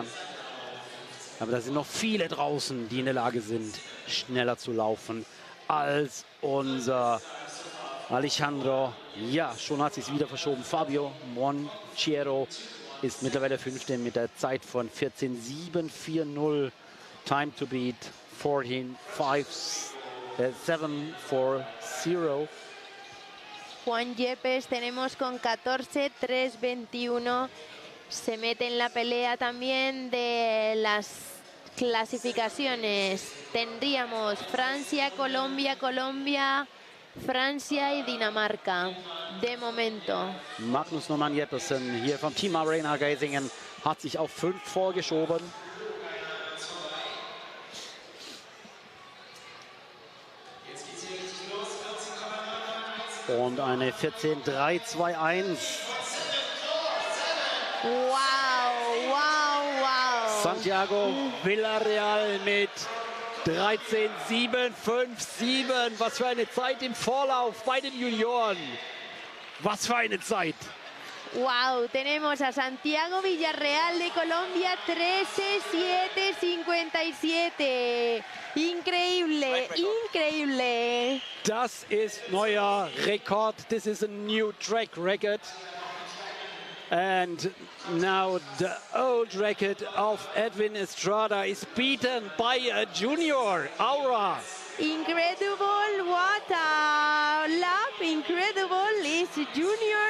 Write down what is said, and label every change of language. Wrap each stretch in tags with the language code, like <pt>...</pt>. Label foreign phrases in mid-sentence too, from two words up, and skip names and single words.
<de>Aber da sind noch viele draußen, die in der Lage sind, schneller zu laufen als unser Alejandro. Ja, schon hat sich wieder verschoben. Fabio Monchiero ist mittlerweile Fünfte mit der Zeit von 14:7:40.</de> <en>Time to beat 14:7:40.</en> <es>Juan Yepes tenemos con 14:3:21. Se mete en la pelea también de las clasificaciones. Tendríamos Francia, Colombia, Francia y Dinamarca. De momento.</es> <de>Magnus Norman Jeppesen hier vom Team Arena Geisingen hat sich auf 5 vorgeschoben. Und eine 14:3:21. Wow. Santiago Villarreal mit 13:7:57. Was für eine Zeit im Vorlauf bei den Junioren. Was für eine Zeit.</de> <es>Wow, tenemos a Santiago Villarreal de Colombia, 13:7:57. Increíble.</es> <de>Das ist neuer Rekord.</de> <en>This is a new track record. And now the old record of Edwin Estrada is beaten by a junior, Aura. Incredible, what a lap, incredible, is junior.</en>